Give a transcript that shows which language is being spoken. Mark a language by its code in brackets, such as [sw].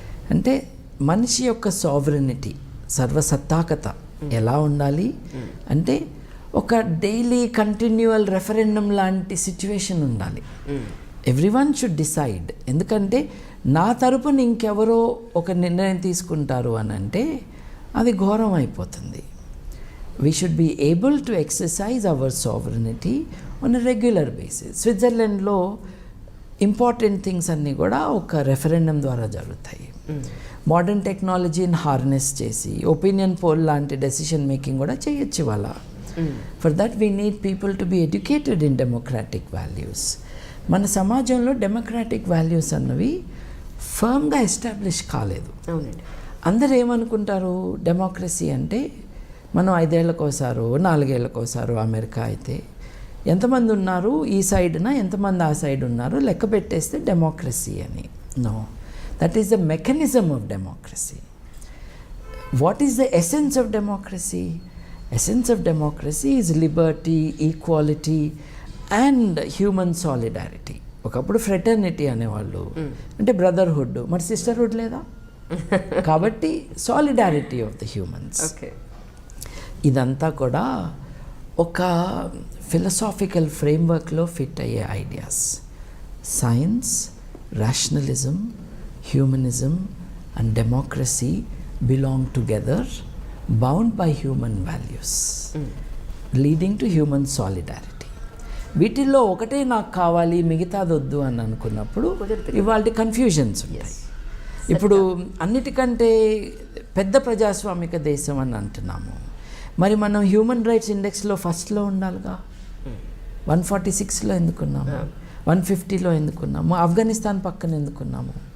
[te] అంటే మనిషి యొక్క సావరెనిటీ, సర్వసత్తాకత ఎలా ఉండాలి అంటే ఒక డైలీ కంటిన్యూవల్ రెఫరెండం లాంటి సిచ్యువేషన్ ఉండాలి. [en] Everyone should decide. [te] ఎందుకంటే నా తరపున ఇంకెవరో ఒక నిర్ణయం తీసుకుంటారు అని అంటే అది ఘోరం అయిపోతుంది. [en] We should be able to exercise our sovereignty on a regular basis. స్విట్జర్లాండ్లో [te] important things అన్నీ కూడా ఒక రెఫరెండం ద్వారా జరుగుతాయి. మోడర్న్ టెక్నాలజీని హార్నెస్ చేసి ఒపీనియన్ పోల్ లాంటి డెసిషన్ మేకింగ్ కూడా చేయొచ్చు ఇవాళ. [en] For that we need people to be educated in democratic values. [te] మన సమాజంలో డెమోక్రాటిక్ వాల్యూస్ అన్నవి ఫర్మ్గా ఎస్టాబ్లిష్ కాలేదు. అవునండి. అందరూ ఏమనుకుంటారు, డెమోక్రసీ అంటే మనం 5 ఏళ్ళకోసారో 4 ఏళ్ళకోసారో, అమెరికా అయితే ఎంతమంది ఉన్నారు ఈ సైడ్న, ఎంతమంది ఆ సైడ్ ఉన్నారు లెక్క పెట్టేస్తే డెమోక్రసీ అని. [en] No, that is the mechanism of democracy. What is the essence of democracy? Essence of democracy is liberty, equality and human solidarity. [te] ఒకప్పుడు ఫ్రెటర్నిటీ అనేవాళ్ళు, అంటే బ్రదర్హుడ్. మరి సిస్టర్హుడ్ లేదా? కాబట్టి [en] Solidarity of the humans. [te] Okay. ఇదంతా కూడా ఒక ఫిలసాఫికల్ ఫ్రేమ్వర్క్లో ఫిట్ అయ్యే ideas. [en] Science, rationalism, humanism and democracy belong together, bound by human values, leading to human solidarity. [te] వీటిల్లో ఒకటే నాకు కావాలి మిగతాది వద్దు అని అనుకున్నప్పుడు ఇవాళ కన్ఫ్యూజన్స్ ఉంటాయి. ఇప్పుడు అన్నిటికంటే పెద్ద ప్రజాస్వామిక దేశం అని అంటున్నాము, మరి మనం హ్యూమన్ రైట్స్ ఇండెక్స్లో ఫస్ట్లో ఉండాలిగా. 146లో ఎందుకున్నాము, 150లో ఎందుకున్నాము, ఆఫ్ఘనిస్తాన్ పక్కన ఎందుకున్నాము?